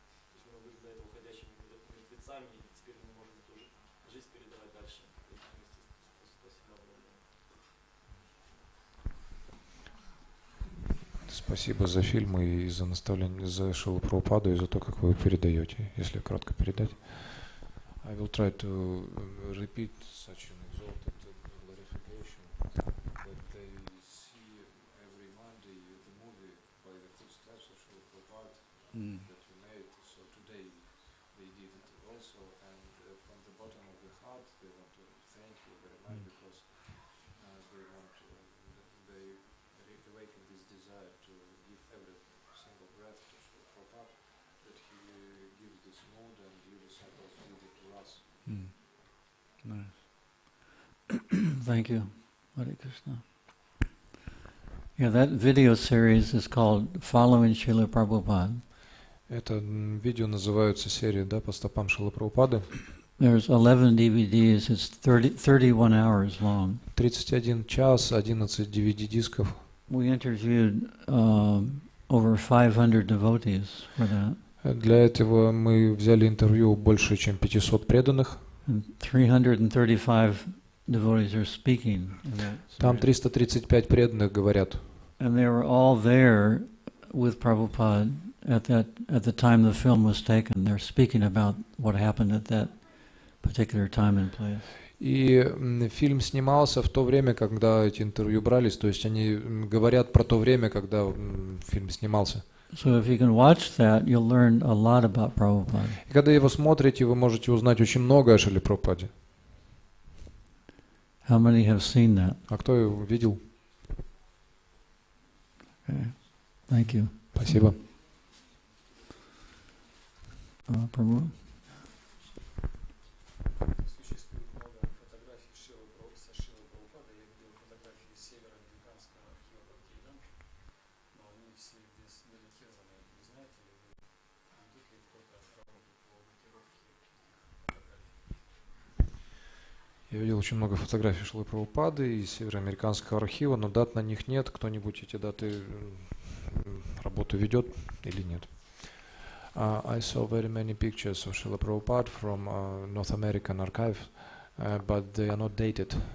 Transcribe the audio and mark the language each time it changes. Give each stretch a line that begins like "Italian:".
Russian: То есть мы были до этого ходячими мертвецами, и теперь мы можем эту жизнь передавать дальше. Спасибо огромное. Спасибо за фильм и за наставление, за Шрилу Прабхупаду и за то, как вы его передаете, если кратко передать.
English: I will try to repeat such an exalted glorification that they see every Monday the movie by the footsteps of Srila Prabhupada that you made. So today they did it also, and from the bottom of the heart they want to thank you very much because they want to, they awaken this desire to give every single breath to Srila Prabhupada, that he gives this mood and you disciples give it to us. Nice. Thank you, Hare Krishna. Yeah, that video series is called Following Srila Prabhupada.
Russian: Это видео называется серия, да, по стопам Шрилы Прабхупады.
English: There's 11 DVDs. It's 31 hours long.
Russian: 31 час, 11 DVD-дисков.
English: We interviewed over 500 devotees for that.
Russian: Для этого мы взяли интервью у больше, чем 500 преданных.
English: And 335 devotees are speaking.
Russian: Там 335 преданных говорят.
English: And they were all there with Prabhupada at the time the film was taken. They're speaking about what happened at that particular time and place.
Russian: И фильм снимался в то время, когда эти интервью брались, то есть они говорят про то время, когда фильм снимался.
English: So if you can watch that, you'll learn a lot about Prabhupada.
Russian: И когда его смотрите, вы можете узнать очень много о Шриле Прабхупаде.
English: How many have seen that?
Russian: А кто его видел?
English: Okay. Thank you.
Russian: Спасибо.
English: Prabhu?
Russian: Существует много фотографий со Шрилой Прабхупадой. Я видел фотографии из североамериканского архива Бхактивиданта, но они все без датированы. Не знаете ли вы, ведут ли кто-то работу по датировке фотографий? Я видел очень много фотографий Шрилы Прабхупады из североамериканского архива, но дат на них нет. Кто-нибудь эти даты работу ведет или нет?
English: I saw very many pictures of Srila Prabhupada from North American archive, but they are not dated.